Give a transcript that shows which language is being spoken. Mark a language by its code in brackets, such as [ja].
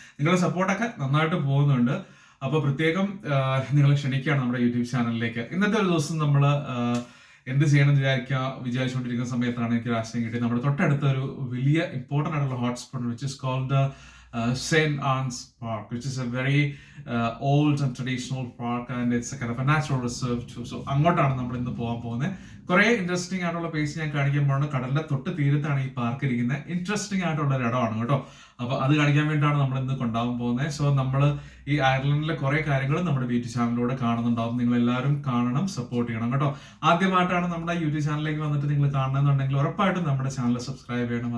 [ml] നിങ്ങളുടെ സപ്പോർട്ടൊക്കെ നന്നായിട്ട് പോകുന്നുണ്ട്. അപ്പോൾ പ്രത്യേകം നിങ്ങൾ ക്ഷണിക്കുകയാണ് നമ്മുടെ യൂട്യൂബ് ചാനലിലേക്ക്. ഇന്നത്തെ ഒരു ദിവസം നമ്മൾ എന്ത് ചെയ്യണമെന്ന് വിചാരിച്ചുകൊണ്ടിരിക്കുന്ന സമയത്താണ് എനിക്ക് ഒരു ആശയം കിട്ടിയത്. നമ്മുടെ തൊട്ടടുത്ത ഒരു വലിയ ഇമ്പോർട്ടൻ്റ് ആയിട്ടുള്ള hotspot [en] Which is called St. Anne's Park, which is a very old and traditional park, and it's a kind of a natural reserve too. [ml] So അങ്ങോട്ടാണ് നമ്മൾ ഇന്ന് പോകാൻ പോകുന്നത്. കുറെ ഇൻട്രസ്റ്റിംഗ് ആയിട്ടുള്ള പ്ലേസ് ഞാൻ കാണിക്കാൻ പോകുന്നത്. കടലിന്റെ തൊട്ട് തീരത്താണ് ഈ പാർക്ക് ഇരിക്കുന്നത്. ഇൻട്രസ്റ്റിംഗ് ആയിട്ടുള്ള ഒരു ഇടമാണ് കേട്ടോ. അപ്പൊ അത് കാണിക്കാൻ വേണ്ടിയിട്ടാണ് നമ്മൾ ഇന്ന് കൊണ്ടുപോകാൻ പോകുന്നത്. സോ നമ്മൾ ഈ അയർലൻഡിലെ കുറെ കാര്യങ്ങൾ നമ്മുടെ യൂട്യൂബ് ചാനലിലൂടെ കാണുന്നുണ്ടാവും. നിങ്ങൾ എല്ലാവരും കാണണം, സപ്പോർട്ട് ചെയ്യണം കേട്ടോ. ആദ്യമായിട്ടാണ് നമ്മുടെ യൂട്യൂബ് ചാനലിലേക്ക് വന്നിട്ട് നിങ്ങൾ കാണണമെന്നുണ്ടെങ്കിൽ ഉറപ്പായിട്ടും നമ്മുടെ ചാനൽ സബ്സ്ക്രൈബ് ചെയ്യണം.